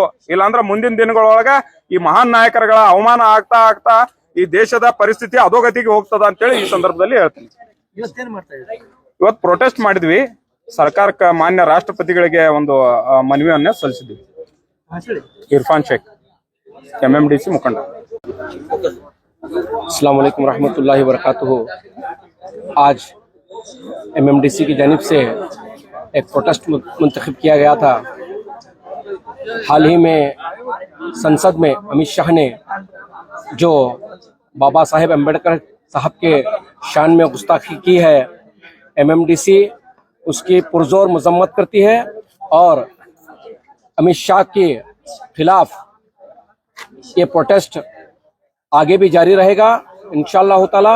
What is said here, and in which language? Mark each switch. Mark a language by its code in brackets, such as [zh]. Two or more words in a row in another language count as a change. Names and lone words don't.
[kn] ಇಲ್ಲಾಂದ್ರ ಮುಂದಿನ ದಿನಗಳೊಳಗ ಈ ಮಹಾನ್ ನಾಯಕರುಗಳ ಅವಮಾನ ಆಗ್ತಾ ಆಗ್ತಾ ಈ ದೇಶದ ಪರಿಸ್ಥಿತಿ ಅಧೋಗತಿಗೆ ಹೋಗ್ತದ ಅಂತೇಳಿ ಈ ಸಂದರ್ಭದಲ್ಲಿ ಹೇಳ್ತೀನಿ. ಇವತ್ತು ಪ್ರೊಟೆಸ್ಟ್ ಮಾಡಿದ್ವಿ. ಸರ್ಕಾರಕ್ಕೆ ಮಾನ್ಯ ರಾಷ್ಟ್ರಪತಿಗಳಿಗೆ ಒಂದು ಮನವಿಯನ್ನ ಸಲ್ಲಿಸಿದ್ವಿ. ಇರ್ಫಾನ್ ಶೇಖ್, MMDC ಮುಖಂಡ. [ar] السلام عليكم ورحمة الله وبركاته. [hi] आज MMDC की जानिब से एक प्रोटेस्ट मुंतखब किया गया था। हाल ही में संसद में अमित शाह ने जो बाबा साहेब अम्बेडकर साहब के शान में गुस्ताखी की है, MMDC उसकी पुरजोर मजम्मत करती है और अमित शाह के खिलाफ ये प्रोटेस्ट आगे भी जारी रहेगा [ar] إن شاء الله تعالى.